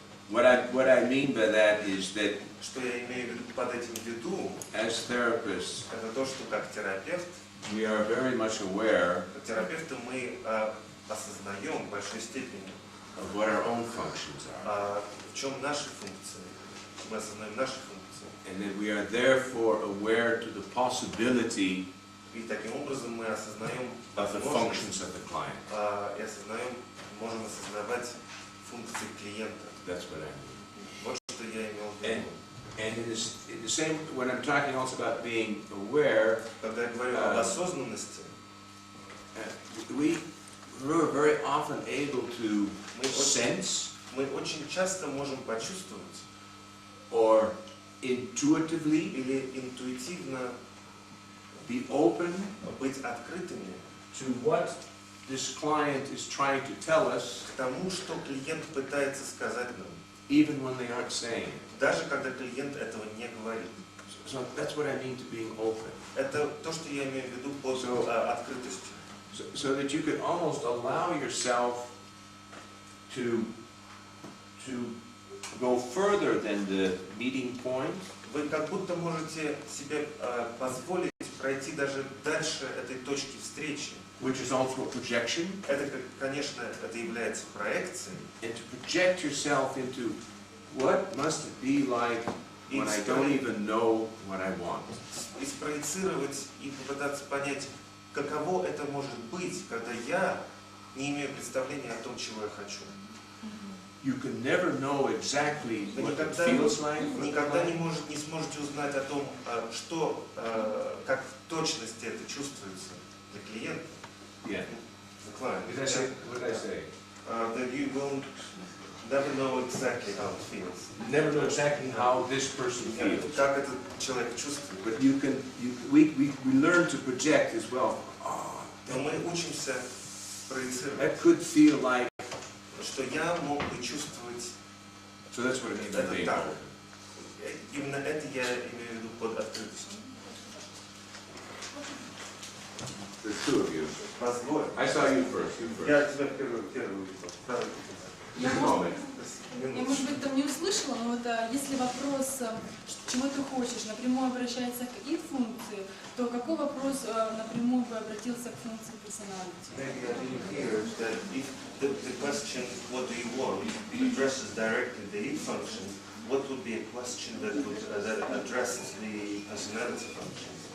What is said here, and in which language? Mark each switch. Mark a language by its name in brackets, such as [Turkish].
[English] What I mean by that is that [Russian] Что я имею под этим в виду, [English] as therapists, [Russian] это то, что как терапевт, [English] we are very much aware [Russian] как терапевты мы осознаем в большой степени, [English] of what our own functions are, [Russian] в чем наши функции. Мы осознаем наши функции. [English] and that we are therefore aware to the possibility [Russian] И таким образом мы осознаем [English] of the [Russian] возможность, [English] functions of the client. [Russian] и осознаем, можем осознавать функции клиента. [English] That's what I mean. [Russian] Вот что я имел в виду. [English] And it is the same when I'm talking also about being aware. [Russian] Когда я говорю об осознанности, [English] We're very often able to sense [Russian] мы очень часто можем почувствовать [English] or intuitively [Russian] или интуитивно [English] be open [Russian] быть открытыми [English] to what this client is trying to tell us, [Russian] к тому, что клиент пытается сказать нам, [English] even when they aren't saying it. [Russian] даже когда клиент этого не говорит. [English] So that's what I mean to being open. [Russian] Это то, что я имею в виду под открытостью. [English] So that you could almost allow yourself to go further than the meeting point. [Russian] Вы как будто можете себе позволить пройти даже дальше этой точки встречи. [English] Which is also a projection. [Russian] Это, конечно, это является проекцией. [English] And to project yourself into what must it be like when I don't even know what I want. [Russian] И спроецировать и попытаться понять, каково это может быть, когда я не имею представления о том, чего я хочу. [English] You can never know exactly [Russian] Вы [English] what it feels like. [Russian] никогда не сможете узнать о том, что, как в точности это чувствуется для клиента. [English] Yeah. The client. What did I say? That you will never know exactly how it feels. Never know exactly how this person feels. [Russian] Как этот человек чувствует. [English] But we learn to project as well. Oh, [Russian] Но мы учимся проецировать, [English] that could feel like. [Russian] что я мог бы чувствовать [English] So that's what it means by [Russian] это [English] being [Russian] так. [English] open. [Russian] Именно это я имею в виду под открытостью. [English] There's two of you. [Russian] Позволь. [English] I saw you first. You first. [Russian] Я тебя первый увидел. Я, [English] Just a moment. [Russian] Я, может быть, там не услышала, но вот если вопрос, чего ты хочешь, напрямую обращается к id-функции, то какой вопрос напрямую бы обратился к функции personality? [English] Maybe I didn't hear that if the question, what do you want, addresses directly the id function, what would be a question that addresses the personality function?